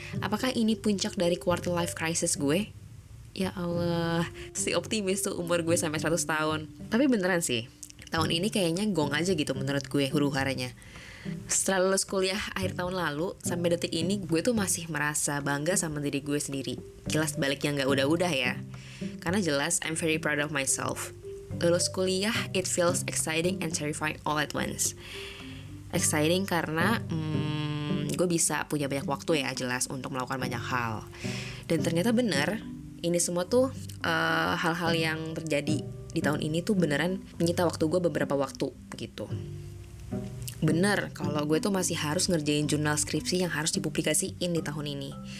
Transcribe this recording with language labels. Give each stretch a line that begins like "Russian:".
Indonesian: Apakah ini puncak dari quarter life crisis gue? Ya Allah, si optimis tuh umur gue sampai 100 tahun. Tapi beneran sih, tahun ini kayaknya gong aja gitu menurut gue huru-haranya. Setelah lulus kuliah akhir tahun lalu, sampai detik ini gue tuh masih merasa bangga sama diri gue sendiri. Kilas balik yang gak udah-udah ya. Karena jelas
English: I'm very proud of myself.
Indonesian: Lulus kuliah,
English: it feels exciting and terrifying all at once.
Indonesian: Exciting karena gue bisa punya banyak waktu ya jelas untuk melakukan banyak hal. Dan ternyata bener, ini semua tuh hal-hal yang terjadi di tahun ini tuh beneran menyita waktu gue beberapa waktu gitu. Bener kalau gue tuh masih harus ngerjain jurnal skripsi yang harus dipublikasiin di tahun ini.